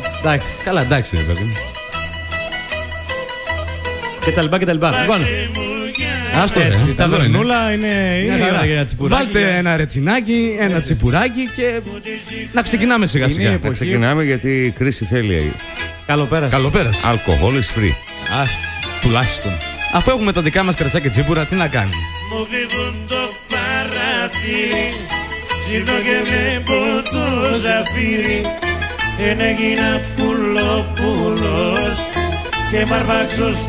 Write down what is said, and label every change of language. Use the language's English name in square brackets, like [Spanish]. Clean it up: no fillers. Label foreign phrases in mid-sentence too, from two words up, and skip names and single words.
[Greek] Εντάξει. Καλά, εντάξει ρε παιδί. Και τα λοιπά. Λοιπόν, άστο ρε. Η ταβερνούλα είναι για τσιπουράκι. Βάλτε ένα ρετσινάκι, ένα τσιπουράκι και να ξεκινάμε σιγά σιγά. Να ξεκινάμε γιατί η κρίση θέλει. Καλοπέρας. [English] Alcohol is free. [Greek] Τουλάχιστον. Αφού έχουμε τα δικά μας κρατσά και τσίπουρα, τι να κάνει. Μου δίδουν το παράθυρι, ζητώ και βλέπω το ζαφύρι. Έγινα πουλόπουλος και μ' αρπάξω σταυρόπουλος.